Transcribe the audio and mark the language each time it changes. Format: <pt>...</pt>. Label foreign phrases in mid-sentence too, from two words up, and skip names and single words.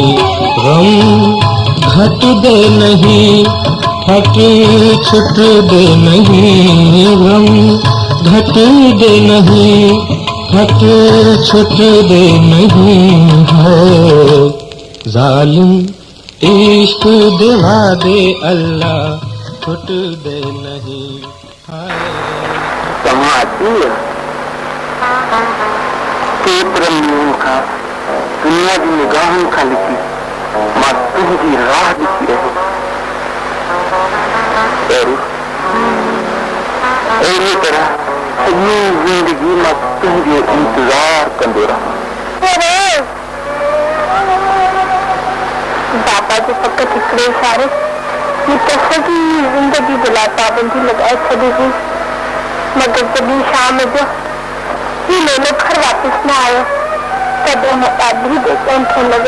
<pa>غم گھٹ دے نہیں، ہٹ چھٹ دے نہیں، غم گھٹ دے نہیں، ہٹ چھٹ دے نہیں، ہے ظالم عشق دیوا دے اللہ چھٹ دے نہیں، ہائے</pa> <sd>दुनिया जी निगाहन खां लिखी मां तुंहिंजी राह ॾिसी रहियो। सॼी ज़िंदगी मां तुंहिंजो इंतज़ार कंदो रहां। बाबा जो फ़क़ति हिकिड़े इशारे मूंखे सॼी ज़िंदगी जे लाइ पाबंदी लॻाए छॾी हुई, मगर जॾहिं शाम जो हीलो घर वापसि न आयो तॾहिं मां ॾाढी बेचैन थियण लॻी।</sd>